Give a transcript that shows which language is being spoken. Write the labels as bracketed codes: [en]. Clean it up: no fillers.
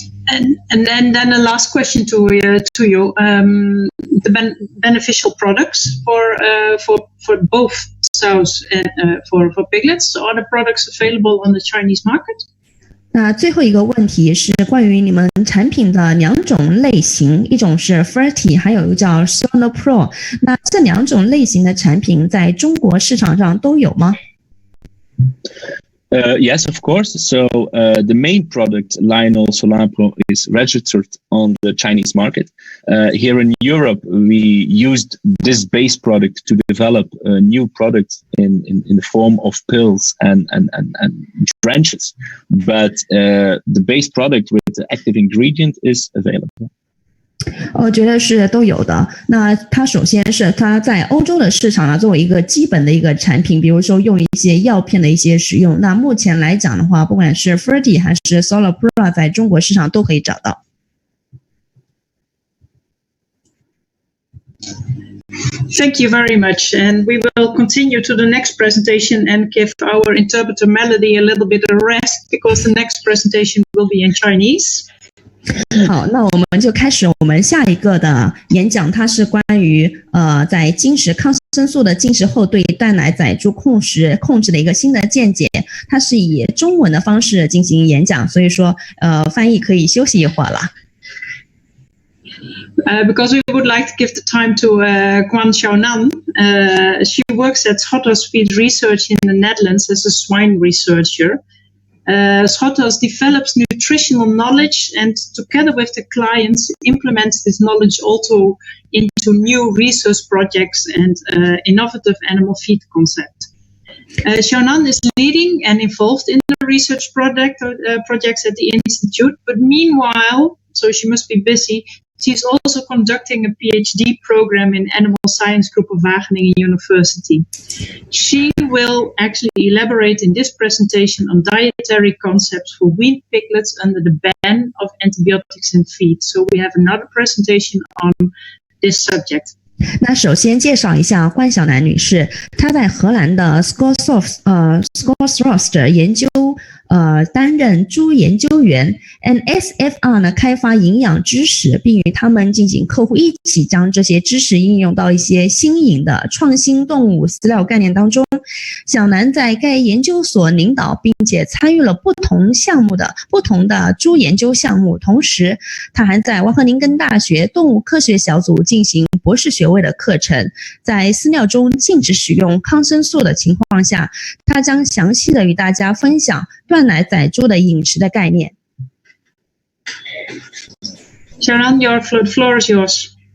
[en] And then the last question to you, the beneficial products for both sows and for piglets. Are the products available on the Chinese market? [zh] 那最后一个问题是关于你们产品的两种类型，一种是 Ferty， 还有一个叫 Sono Pro。那这两种类型的产品在中国市场上都有吗？ [en] Yes, of course. So the main product, Lionel Solar Pro, is registered on the Chinese market. Here in Europe, we used this base product to develop a new product in the form of pills and drenches. But the base product with the active ingredient is available. [zh] 我觉得是都有的。那它首先是它在欧洲的市场呢，作为一个基本的一个产品，比如说用一些药片的一些使用。那目前来讲的话，不管是 Ferty 还是 Solar Pro， 在中国市场都可以找到。 [en] Thank you very much. And we will continue to the next presentation and give our interpreter Melody a little bit of rest because the next presentation will be in Chinese. [zh] 好，那我们就开始我们下一个的演讲，它是关于在禁食抗生素的禁食后对断奶仔猪控制的一个新的见解。它是以中文的方式进行演讲，所以说翻译可以休息一会儿了。 [en] Because we would like to give the time to Quan Xiaonan. She works at Schotter's Feed Research in the Netherlands as a swine researcher. Schotter's develops nutritional knowledge and together with the clients implements this knowledge also into new research projects and innovative animal feed concept. Xiaonan is leading and involved in the research projects at the Institute, but meanwhile, so she must be busy, she's also conducting a PhD program in Animal Science Group of Wageningen University. She will actually elaborate in this presentation on dietary concepts for weaned piglets under the ban of antibiotics in feed. So we have another presentation on this subject. [zh] 那首先介绍一下关晓楠女士，她在荷兰的 Scoresrost 研究担任猪研究员 ，NSFR 呢开发营养知识，并与他们进行客户一起将这些知识应用到一些新颖的创新动物饲料概念当中。小楠在该研究所领导并且参与了不同的猪研究项目，同时他还在瓦赫宁根大学动物科学小组进行博士学位的课程。在饲料中禁止使用抗生素的情况下，他将详细的与大家分享断奶仔猪的饮食的概念。 [en] Sharon, your floor is yours.